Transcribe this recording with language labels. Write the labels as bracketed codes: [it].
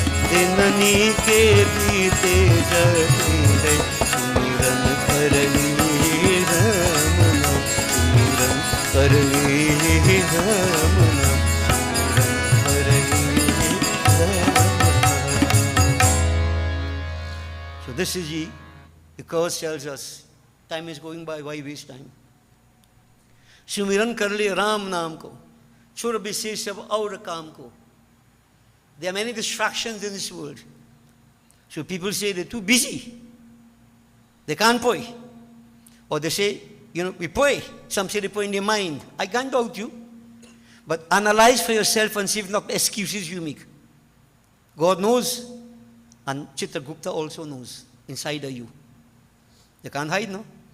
[hi] दिननी के बीते जाते हैं, सुमिरन करही राम नाम, सुमिरन करही राम नाम, सुमिरन करही राम नाम। [en] So this is the cause tells us time is going by, why waste time? [hi] सुमिरन कर ले राम नाम को, छोड़ विशेष सब और काम को। [en] There are many distractions in this world. So people say they're too busy, they can't pray. Or they say, we pray. Some say they pray in their mind. I can't doubt you. But analyze for yourself and see if not excuses you make. God knows, and Chitragupta also knows inside of you. You can't hide, no?